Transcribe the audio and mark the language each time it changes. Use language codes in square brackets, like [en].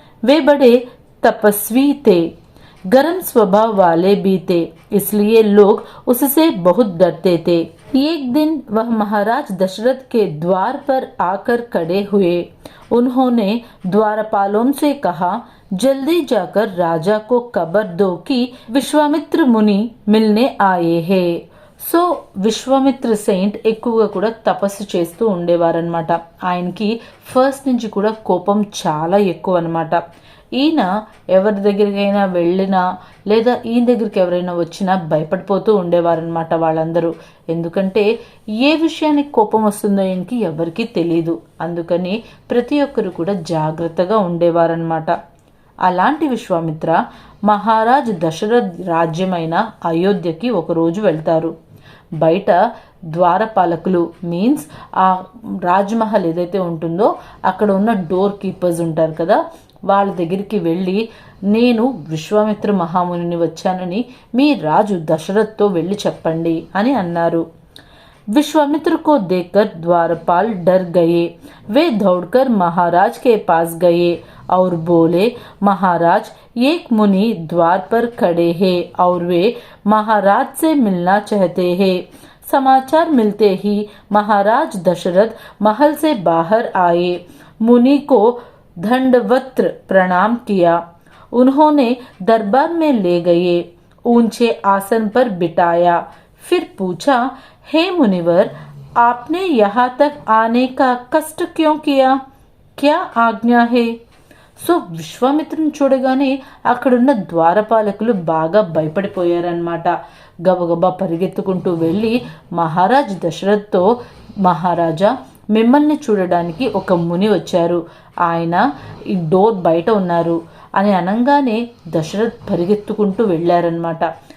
[hi] वे बड़े तपस्वी थे, गर्म स्वभाव वाले भी थे, इसलिए लोग उससे बहुत डरते थे. एक दिन वह महाराज दशरथ के द्वार पर आकर खड़े हुए. उन्होंने द्वारपालों से कहा, जल्दी जाकर राजा को खबर दो कि विश्वामित्र मुनि मिलने आए हैं. [te] సో విశ్వామిత్ర సెయింట్ ఎక్కువగా కూడా తపస్సు చేస్తూ ఉండేవారనమాట. ఆయనకి ఫస్ట్ నుంచి కూడా కోపం చాలా ఎక్కువ అనమాట. ఈయన ఎవరి దగ్గరికైనా వెళ్ళినా లేదా ఈయన దగ్గరికి ఎవరైనా వచ్చినా భయపడిపోతూ ఉండేవారనమాట వాళ్ళందరూ. ఎందుకంటే ఏ విషయానికి కోపం వస్తుందో ఈయనకి ఎవరికీ తెలియదు. అందుకని ప్రతి ఒక్కరు కూడా జాగ్రత్తగా ఉండేవారనమాట. అలాంటి విశ్వామిత్ర మహారాజ్ దశరథ్ రాజ్యమైన అయోధ్యకి ఒకరోజు వెళ్తారు. బయట ద్వారపాలకులు మీన్స్ ఆ రాజ్మహల్ ఏదైతే ఉంటుందో అక్కడ ఉన్న డోర్ కీపర్స్ ఉంటారు కదా, వాళ్ళ దగ్గరికి వెళ్ళి నేను విశ్వామిత్ర మహామునిని వచ్చానని మీ రాజు దశరథ్తో వెళ్ళి చెప్పండి అని అన్నారు. [hi] विश्वामित्र को देखकर द्वारपाल डर गए. वे दौड़कर महाराज के पास गए और बोले, महाराज, एक मुनि द्वार पर खड़े हैं और वे महाराज से मिलना चाहते हैं. समाचार मिलते ही महाराज दशरथ महल से बाहर आए. मुनि को दंडवत प्रणाम किया. उन्होंने दरबार में ले गए, ऊंचे आसन पर बिठाया. फिर पूछा, हे मुनिवर, आपने यहाँ तक आने का कष्ट क्यों किया? क्या आज्ञा है? [te] సో విశ్వామిత్రుని చూడగానే అక్కడున్న ద్వారపాలకులు బాగా భయపడిపోయారనమాట. గబగబా పరిగెత్తుకుంటూ వెళ్ళి మహారాజ్ దశరథ్తో, మహారాజా, మిమ్మల్ని చూడడానికి ఒక ముని వచ్చారు, ఆయన ఈ డోర్ బయట ఉన్నారు అని అనగానే దశరథ్ పరిగెత్తుకుంటూ వెళ్ళారనమాట.